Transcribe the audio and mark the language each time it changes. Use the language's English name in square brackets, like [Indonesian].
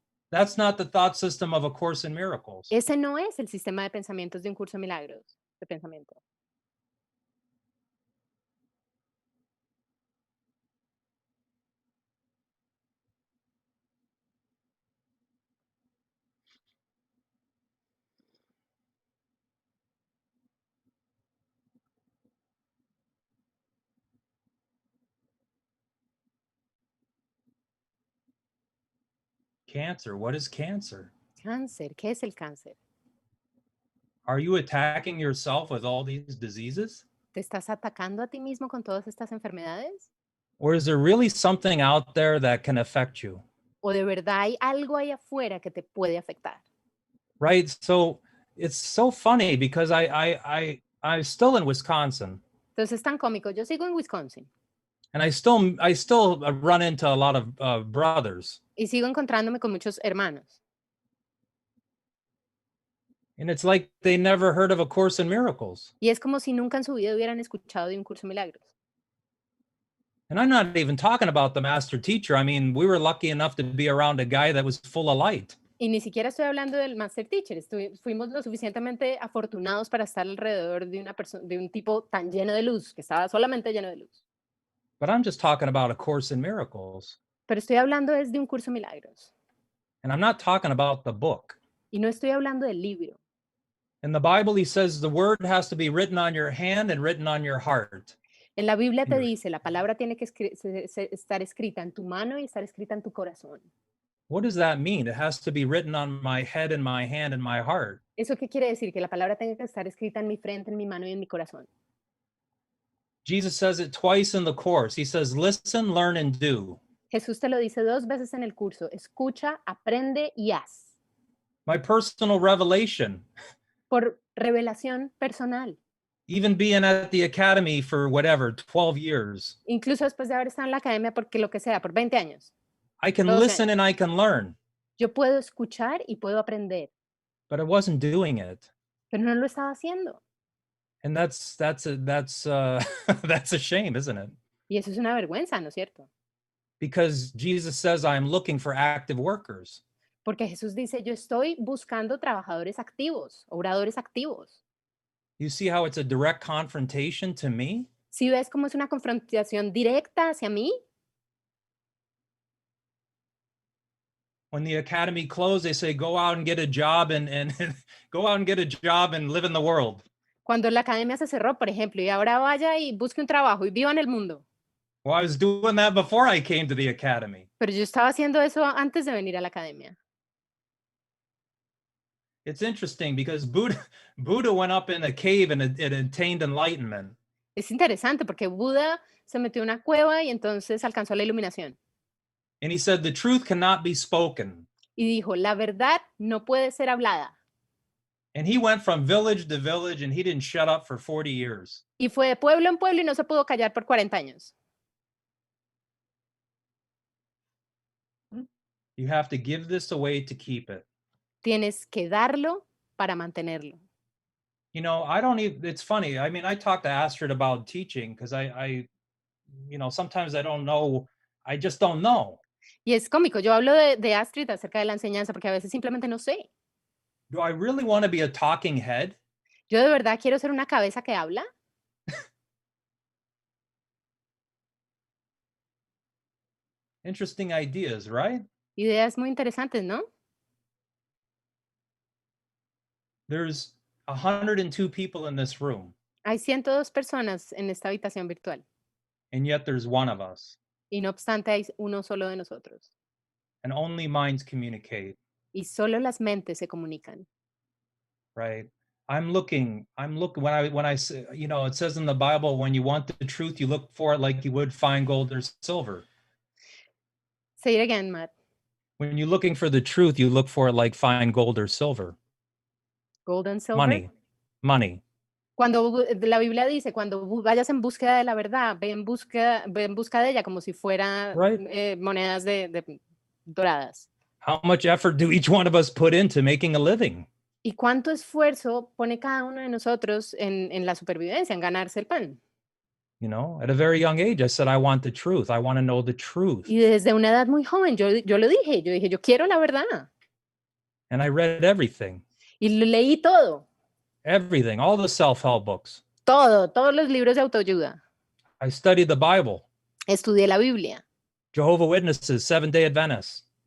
[English] That's not the thought system of A Course in Miracles. [Spanish] Ese no es el sistema de pensamientos de un curso de milagros, de pensamiento. [English] Cancer. What is cancer? [Spanish] Cáncer. ¿Qué es el cáncer? [English] Are you attacking yourself with all these diseases? [Spanish] ¿Te estás atacando a ti mismo con todas estas enfermedades? [English] Or is there really something out there that can affect you? [Spanish] ¿O de verdad hay algo ahí afuera que te puede afectar? [English] Right? So it's so funny because I'm still in Wisconsin, [Spanish] Entonces es tan cómico. Yo sigo en Wisconsin [English] and I still run into a lot of brothers, [Spanish] y sigo encontrándome con muchos hermanos. [English] and it's like they never heard of A Course in Miracles. [Spanish] Y es como si nunca en su vida hubieran escuchado de un curso de milagros. [English] And I'm not even talking about the master teacher. I mean, we were lucky enough to be around a guy that was full of light. [Spanish] Y ni siquiera estoy hablando del Master Teacher. Fuimos lo suficientemente afortunados para estar alrededor de una persona, de un tipo tan lleno de luz, que estaba solamente lleno de luz. [English] But I'm just talking about A Course in Miracles. [Spanish] Pero estoy hablando es de un curso de milagros. [English] And I'm not talking about the book. [Spanish] Y no estoy hablando del libro. [English] In the Bible, he says the word has to be written on your hand and written on your heart. [Spanish] En la Biblia te [English] Your- [Spanish] dice, la palabra tiene que estar escrita en tu mano y estar escrita en tu corazón. [English] What does that mean? It has to be written on my head and my hand and my heart. [Spanish] ¿Eso qué quiere decir? Que la palabra tenga que estar escrita en mi frente, en mi mano y en mi corazón. [English] Jesus says it twice in the course. He says, listen, learn, and do. [Spanish] Jesús te lo dice 2 veces en el curso. Escucha, aprende y haz. [English] My personal revelation, [Spanish] Por revelación personal. [English] even being at the academy for whatever, 12 years, [Spanish] Incluso después de haber estado en la academia, porque lo que sea, por 20 años. [English] I can 12 listen and I can learn, [Spanish] Yo puedo escuchar y puedo aprender, [English] but I wasn't doing it. [Spanish] pero no lo estaba haciendo. [English] And that's that's that's a shame, isn't it? [Spanish] Y eso es una vergüenza, ¿no es cierto? [English] Because Jesus says I'm looking for active workers. [Spanish] Porque Jesús dice, yo estoy buscando trabajadores activos, oradores activos. [English] You see how it's a direct confrontation to me? [Spanish] ¿Sí ves cómo es una confrontación directa hacia mí? [English] When the academy closed, they say go out and get a job and go out and get a job and live in the world. [Spanish] Cuando la academia se cerró, por ejemplo, y ahora vaya y busque un trabajo y viva en el mundo. [English] Well, I was doing that before I came to the academy. [Spanish] Pero yo estaba haciendo eso antes de venir a la academia. [English] It's interesting because Buddha went up in a cave and it attained enlightenment. [Spanish] Es interesante porque Buda se metió en una cueva y entonces alcanzó la iluminación. [English] And he said, the truth cannot be spoken. [Spanish] Y dijo, la verdad no puede ser hablada. [English] And he went from village to village and he didn't shut up for 40 years. [Spanish] Y fue de pueblo en pueblo y no se pudo callar por 40 años. [English] You have to give this away to keep it. [Spanish] Tienes que darlo para mantenerlo. [English] You know, I don't even, it's funny. I mean, I talked to Astrid about teaching because I sometimes I don't know. I just don't know. [Spanish] Y es cómico, yo hablo de Astrid acerca de la enseñanza porque a veces simplemente no sé. [English] Do I really want to be a talking head? [Spanish] Yo de verdad quiero ser una cabeza que habla. [English] Interesting ideas, right? [Spanish] Ideas muy interesantes, ¿no? [English] There's 102 people in this room, [Spanish] Hay 102 personas en esta habitación virtual [English] and yet there's one of us, [Spanish] y no obstante hay uno solo de nosotros. [English] and only minds communicate, [Spanish] Y solo las mentes se comunican. [English] right? I'm looking when I say, it says in the Bible, when you want the truth, you look for it like you would find gold or silver. Say it again, Matt. When you're looking for the truth, you look for it like find gold or silver. Gold and silver. Money. [Spanish] Cuando la Biblia dice, cuando vayas en búsqueda de la verdad, ve en busca de ella como si fuera [English] Right. [Spanish] Monedas de doradas. [English] How much effort do each one of us put into making a living? [Spanish] ¿Y cuánto esfuerzo pone cada uno de nosotros en la supervivencia, en ganarse el pan? [English] At a very young age, I said, I want the truth. I want to know the truth. [Spanish] Y desde una edad muy joven, yo lo dije, yo quiero la verdad. [English] And I read everything. [Spanish] Y lo leí todo. [English] Everything, all the self-help books. [Spanish] Todos los libros de autoayuda. [English] I studied the Bible. [Spanish] Estudié la Biblia. [English] Jehovah's Witnesses, Seventh-day Adventists.